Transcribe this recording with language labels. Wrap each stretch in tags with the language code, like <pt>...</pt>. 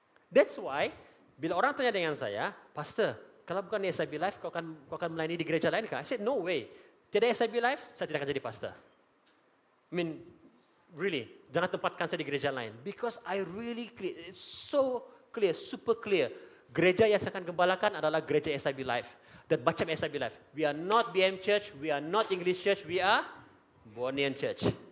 <en>That's why,</en> <ms>bila orang tanya dengan saya, Pastor, kalau bukan di SIB Live, kau akan melayani di gereja lain kah?</ms> <en>I said, no way.</en> <ms>Tiada SIB Live, saya tidak akan jadi pastor.</ms> <en>I mean, really,</en> <ms>jangan tempatkan saya di gereja lain.</ms> <en>Because I really clear, it's so clear, super clear.</en> <ms>Gereja yang saya akan gembalakan adalah gereja SIB Live. Dan macam SIB Live.</ms> <en>We are not BM Church, we are not English Church, we are Bornean Church.</en>